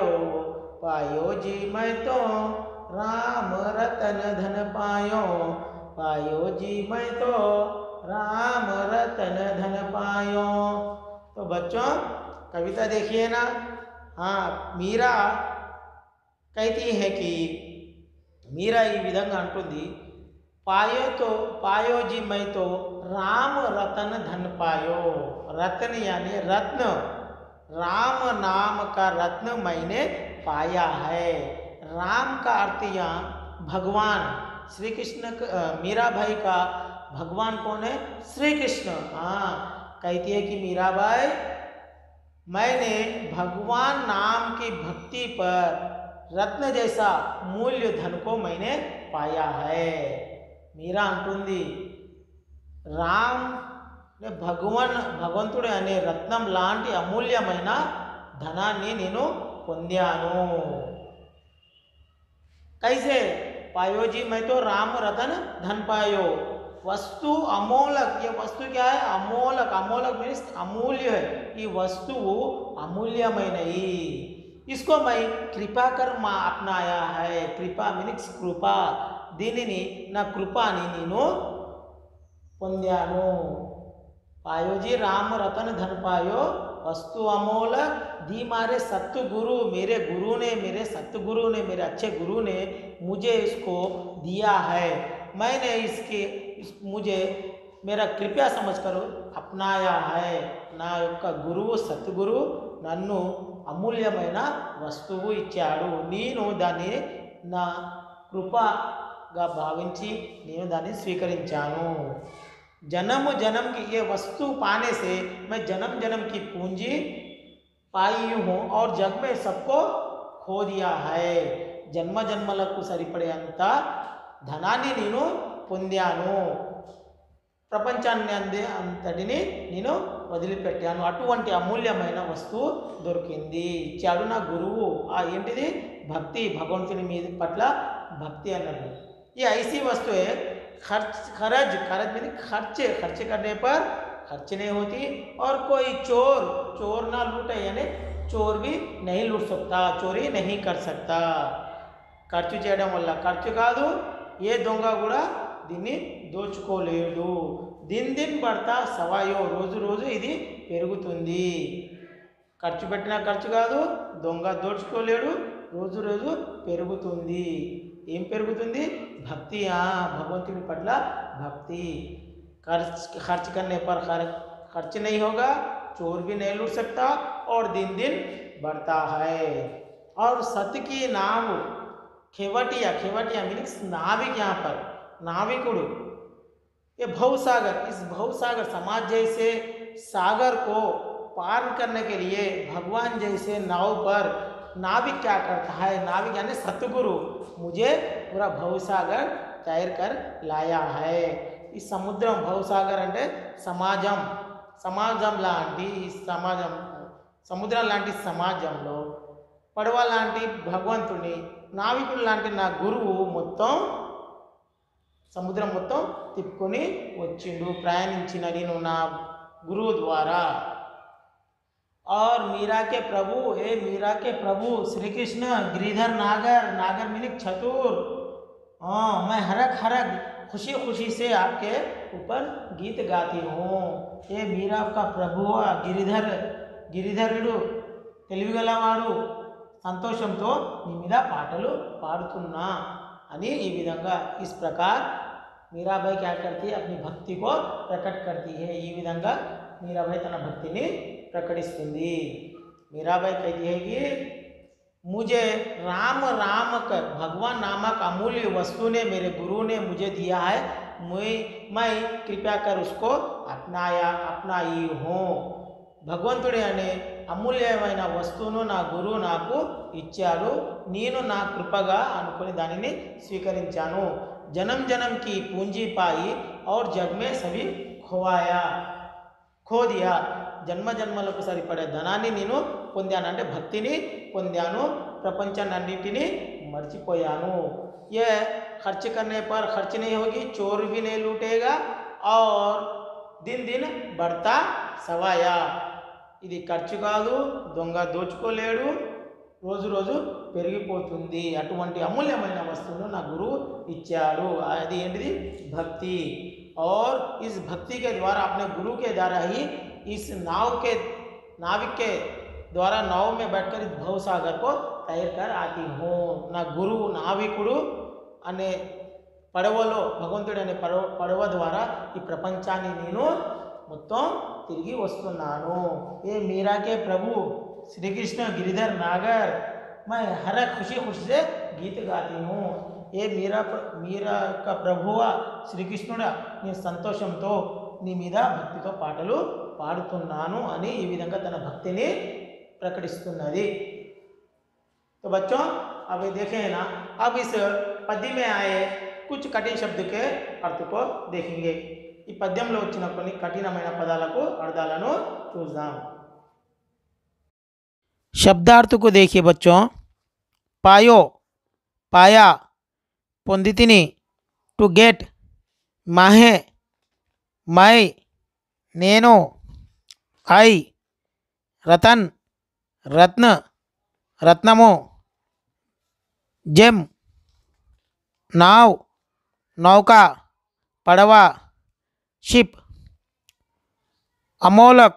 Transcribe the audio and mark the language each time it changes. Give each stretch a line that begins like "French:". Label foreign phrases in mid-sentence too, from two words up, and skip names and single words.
Hindi: पायो जी मैं तो राम रतन धन पायो, पायो जी मैं तो राम रतन धन पायो। तो बच्चों कविता देखिए ना। हाँ, मीरा कहती है कि मीरा
Telugu: ఈ విధంగా అంటుంది,
Hindi: पायो जी मैं तो राम रतन धन पायो। रतन यानी रत्न, राम नाम का रत्न मैंने पाया है। राम का अर्थ यहाँ भगवान श्री कृष्ण, मीराबाई का भगवान कौन है? श्री कृष्ण। हाँ, कहती है कि मीराबाई मैंने भगवान नाम की भक्ति पर रत्न जैसा मूल्य धन को मैंने पाया है।
Telugu: मीरा अंटुंदी राम భగవంతుడు అనే రత్నం లాంటి అమూల్యమైన ధనాన్ని నేను పొందాను।
Hindi: कैसे? पायो जी मैं तो राम रतन धन पायो। वस्तु अमोलक, ये वस्तु क्या है? अमोलक। अमोलक मीन्स अमूल्य है। ये वस्तु अमूल्यమైనది, इसको मैं कृपा कर अपनाया है। कृपा मीन्स कृपा,
Telugu: దీనిని నా కృపాని నేను పొందాను।
Hindi: पायो जी राम रतन धन पायो, वस्तु अमोलक दी मारे सतगुरु, मेरे गुरु ने, मेरे सतगुरु ने, मेरे अच्छे गुरु ने मुझे इसको दिया है। मैंने मुझे मेरा कृपया समझकर अपनाया है।
Telugu: నా యొక్క గురువు సద్గురు నన్ను అమూల్యమైన వస్తువు ఇచ్చాడు, నేను దాన్ని నా కృపగా భావించి నేను దాన్ని స్వీకరించాను।
Hindi: जन्म जन्म की ये वस्तु पाने से मैं जन्म जन्म की पूंजी पाई हूँ और जग में सबको खो दिया है।
Telugu: जन्म जन्मలకు సరిపడేంత ధనాన్ని నేను పొందాను, ప్రపంచాన్ని అంతటిని నేను వదిలిపెట్టాను। అటువంటి అమూల్యమైన వస్తువు దొరికింది, ఇచ్చాడు నా గురువు। ఆ ఏంటిది? భక్తి, భగవంతుని మీద పట్ల భక్తి అన్నది।
Hindi: ये ऐसी वस्तु है, खर्च में खर्च करने पर खर्च नहीं होती, और कोई चोर ना लूटे, यानी चोर भी नहीं लूट सकता, चोरी नहीं कर सकता।
Telugu: ఖర్చు చేయడం వల్ల ఖర్చు కాదు, ఏ దొంగ కూడా దీన్ని దోచుకోలేడు।
Hindi: दिन दिन बढ़ता सवायो,
Telugu: రోజు రోజు ఇది పెరుగుతుంది। ఖర్చు పెట్టినా ఖర్చు కాదు, దొంగ దోచుకోలేడు, రోజు రోజు పెరుగుతుంది। ఏం పెరుగుతుంది? భక్తి। భగవంతుని పట్ల భక్తి।
Hindi: खर्च करने पर खर्च नहीं होगा, चोर भी नहीं लूट सकता, और दिन दिन बढ़ता है। और सत्य की नाव खेवटिया, खेवटिया मीन्स नाविक, यहाँ पर नाविकुడు ये भवसागर, इस भवसागर समाज जैसे सागर को पार करने के लिए भगवान जैसे नाव पर नाविक क्या करता है, नाविक यानी सतगुरु मुझे पूरा भवसागर तैर कर लाया है।
Telugu: ఈ సముద్రం భవసాగర్ అంటే సమాజం లాంటి ఈ సముద్రం లాంటి సమాజంలో పడవ లాంటి భగవంతుని, నావికుడు లాంటి నా గురువు మొత్తం సముద్రం మొత్తం తిప్పుకొని వచ్చిండు, ప్రయాణించిన నేను నా గురువు ద్వారా।
Hindi: और मीरा के प्रभु श्री कृष्ण गिरिधर नागर मीनिंग चतुर। हाँ, मैं हरक खुशी खुशी से आपके ऊपर गीत गाती हूँ। ये मीरा का प्रभु
Telugu: గిరిధరుడు తెలివిగలవాడు, సంతోషంతో నీ మీద పాటలు పాడుతున్నా అని ఈ విధంగా
Hindi: इस प्रकार मीराबाई क्या करती है, अपनी भक्ति को प्रकट करती है।
Telugu: ఈ విధంగా मीराबाई తన భక్తిని प्रकटिस्तुंदी।
Hindi: मीराबाई कहती है कि मुझे राम कर भगवान नामक अमूल्य वस्तु ने मेरे गुरु ने मुझे दिया है, मैं कृपया कर उसको अपनाई हूँ।
Telugu: భగవంతుడే అనే అమూల్యమైన వస్తువును నా గురువు నాకు ఇచ్చాడు, నేను నా కృపగా అనుకుని దానిని స్వీకరించాను।
Hindi: जनम जनम की पूंजी पाई और जग में सभी खो दिया।
Telugu: జన్మలకు సరిపడే ధనాన్ని నేను పొందాను, అంటే భక్తిని పొందాను, ప్రపంచాన్నింటినీ మర్చిపోయాను।
Hindi: ये खर्च करने पर खर्च नहीं होगी, चोर भी नहीं लूटेगा और दिन दिन बढ़ता सवाया।
Telugu: ఇది ఖర్చు కాదు, దొంగ దోచుకోలేడు, రోజు రోజు పెరిగిపోతుంది। అటువంటి అమూల్యమైన వస్తువును నా గురువు ఇచ్చాడు, అది ఏంటిది, భక్తి।
Hindi: और इस भक्ति के द्वारा अपने गुरु के द्वारा ही इस नाविक के द्वारा नाव में बैठकर इस भवसागर को तैर कर आती हूँ।
Telugu: నా గురు नाविकुడు అనే పడవలో, భగవంతుడు అనే పడవ ద్వారా ఈ ప్రపంచాన్ని నేను మొత్తం తిరిగి వస్తున్నాను।
Hindi: ఏ मीरा के प्रभु श्री कृष्ण गिरिधर नागर मैं हर खुशी से गीत गाती हूँ।
Telugu: ఏ మీరా का ప్రభువా శ్రీకృష్ణుడా నీ సంతోషంతో నీ మీద భక్తితో పాటలు పాడుతున్నాను అని ఈ విధంగా తన భక్తిని ప్రకటిస్తున్నది।
Hindi: तो बच्चों अब ये देखें ना, अब इस पद्य में आए कुछ कठिन शब्द के अर्थ को देखेंगे।
Telugu: ఈ పద్యంలో వచ్చిన కొన్ని కఠినమైన పదాలకు అర్థాలను చూద్దాం।
Hindi: शब्दार्थ को देखिए बच्चों। पाया,
Telugu: పొందితిని,
English: to get,
Telugu: మాహే, మై, నేను, ఐ, రతన్, రత్న, రత్నము, జెమ్, నావ్, నౌక, పడవ, షిప్, అమోలక్,